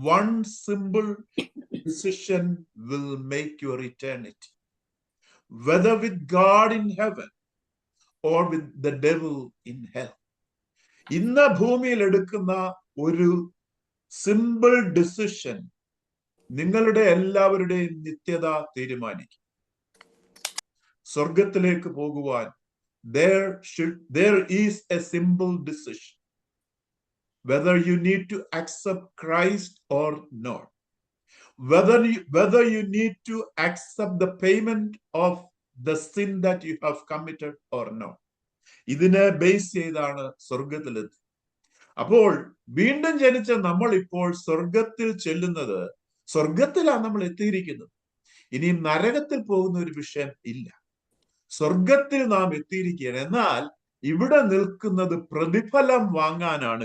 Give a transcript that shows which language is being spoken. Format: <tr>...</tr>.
<en>One simple decision will make your eternity, whether with God in heaven or with the devil in hell.</en> <ml>ഇന്ന് ഭൂമിയിൽ എടുക്കുന്ന ഒരു simple decision നിങ്ങളുടെ എല്ലാവരുടെയും നിത്യത തീരുമാനിക്കും. സ്വർഗത്തിലേക്ക് പോകുവാൻ</ml> <en>there is a simple decision, whether you need to accept Christ or not. Whether you need to accept the payment of the sin that you have committed or not.</en> <ml>ഇതിനെ base ചെയ്താണ് സ്വർഗത്തിലെത്തി. അപ്പോൾ വീണ്ടും ജനിച്ച നമ്മൾ ഇപ്പോൾ സ്വർഗത്തിൽ ചെല്ലുന്നത്, സ്വർഗത്തിലാണ് നമ്മൾ എത്തിയിരിക്കുന്നത്. ഇനി നരകത്തിൽ പോകുന്ന ഒരു വിഷയം ഇല്ല. സ്വർഗത്തിൽ നാം എത്തിയിരിക്കുകയാണ്. എന്നാൽ ഇവിടെ നിൽക്കുന്നത് പ്രതിഫലം വാങ്ങാനാണ്.</ml>